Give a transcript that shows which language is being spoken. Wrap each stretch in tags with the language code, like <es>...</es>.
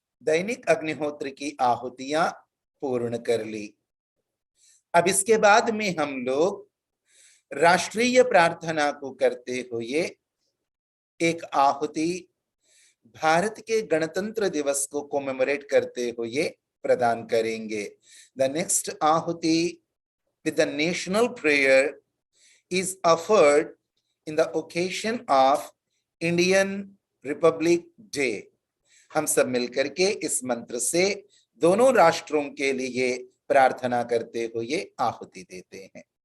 <hi>दैनिक अग्निहोत्र की आहुतियां पूर्ण कर ली. अब इसके बाद में हम लोग राष्ट्रीय प्रार्थना को करते हुए एक आहुति भारत के गणतंत्र दिवस को कोमेमोरेट करते हुए प्रदान करेंगे.</hi> <en>The next आहुति with the national prayer is offered in the occasion of Indian Republic Day.</en> <hi>हम सब मिलकर के इस मंत्र से दोनों राष्ट्रों के लिए प्रार्थना करते हुए आहुति देते हैं.</hi>